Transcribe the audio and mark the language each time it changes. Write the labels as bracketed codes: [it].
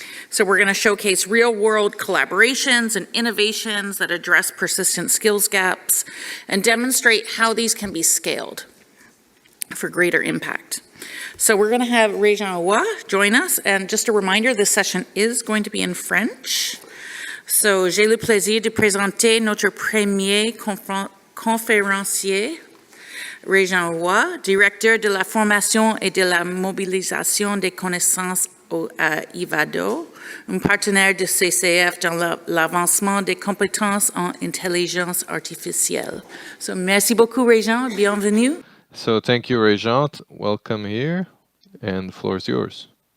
[en] So we're going to showcase real-world collaborations and innovations that address persistent skills gaps and demonstrate how these can be scaled for greater impact. So we're going to have Réjean join us, and just a reminder, this session is going to be in French. [fr] So, j'ai le plaisir de présenter notre premier conférencier, Réjean Roy, directeur de la formation et de la mobilisation des connaissances à IVADO, un partenaire de CCF dans l'avancement des compétences en intelligence artificielle. So, merci beaucoup, Réjean. Bienvenue. [en] So, thank you, Réjean. Welcome here, and the floor is yours.